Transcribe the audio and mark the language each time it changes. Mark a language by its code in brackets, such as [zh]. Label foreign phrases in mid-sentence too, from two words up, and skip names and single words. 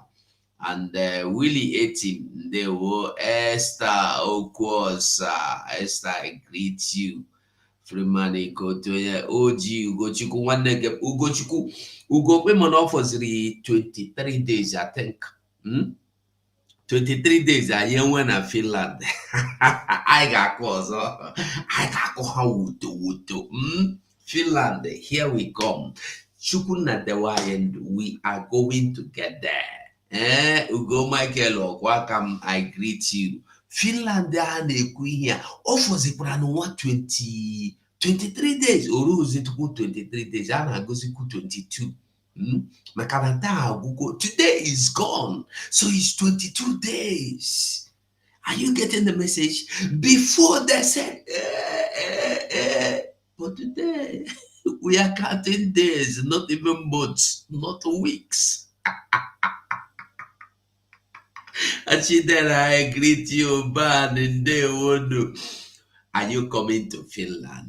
[en] And Willie 18, they were Esther Okwosa. Esther, I greet you. Freeman equal to OG Ugochukwu [ig] nwanne gị [en] Ugochukwu Ugokwe mana for 23 days, I think. [ig] 23 days anyị enwe na Finland. [en] I got ọzọ. I got ha wuto. Finland, here we come. [ig] Chukwu na dewa anyị, [en] we are going to get there. Ugo Michael Okwakam, I greet you. [ig] Finland a na-ekwu ihe a, ọ fọzikwara n'ụwa 23 days, o ruzitukwu 23 days, a na-agozikwu 22. Maka na taa agwụgo, [en] today is gone, so it's 22 days. Are you getting the message? Before they said, but today we are counting days, not even months, not weeks. Achidera, I greet you, man, and they wonder, are you coming to Finland?